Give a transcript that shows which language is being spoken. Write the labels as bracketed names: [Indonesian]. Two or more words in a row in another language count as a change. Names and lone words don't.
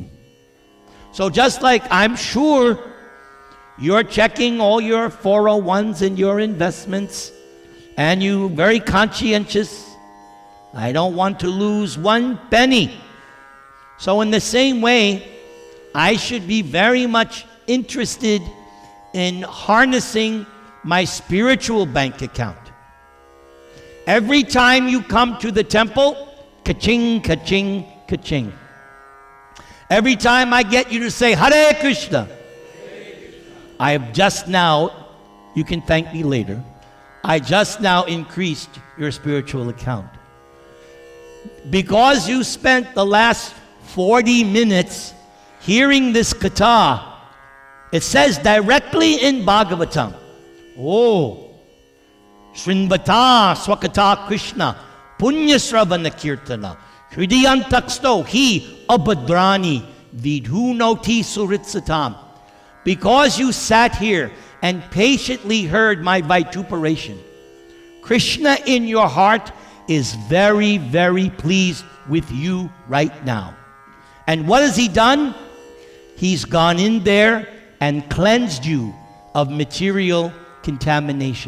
[English] So just like I'm sure you're checking all your 401s and your investments, and you're very conscientious, I don't want to lose one penny. So in the same way, I should be very much interested in harnessing my spiritual bank account. Every time you come to the temple, ka-ching, ka-ching, ka-ching. Every time I get you to say, [Sanskrit] हरे कृष्ण, [English] I have just now, you can thank me later, I just now increased your spiritual account. Because you spent the last 40 minutes hearing this katha, it says directly in Bhagavatam, oh, [Sanskrit] शृण्वतां स्वकथाः कृष्णः पुण्यश्रवणकीर्तनः हृद्यन्तःस्थो ह्यभद्राणि विधुनोति सुहृत्सताम्. [English] Because you sat here and patiently heard my vituperation, Krishna in your heart is very, very pleased with you right now. And what has he done? He's gone in there and cleansed you of material contamination.